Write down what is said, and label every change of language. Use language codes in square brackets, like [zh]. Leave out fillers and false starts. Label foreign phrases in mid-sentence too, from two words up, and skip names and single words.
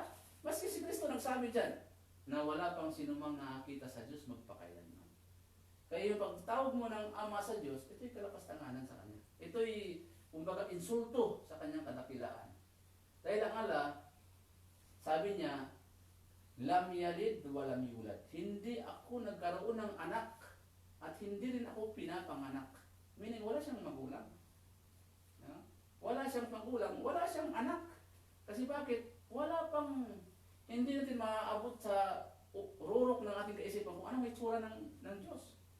[tl] Maski si Kristo nagsabi dyan na wala pang sinumang nakakita sa Diyos magpakailanman. Kaya yung pagtawag mo ng Ama sa Diyos, ito'y kalapastanganan sa Kanya. Ito'y, kumbaga, insulto sa Kanyang kadakilaan. Dahil ang Allah, sabi niya, [ar] لم يلد ولم يولد. [tl] Hindi ako nagkaroon ng anak at hindi rin ako pinapanganak. Meaning, wala siyang magulang. No? Wala siyang magulang, wala siyang anak. Kasi bakit? Wala pang, hindi natin maaabot sa rurok ng ating kaisipan kung anong itsura ng Diyos.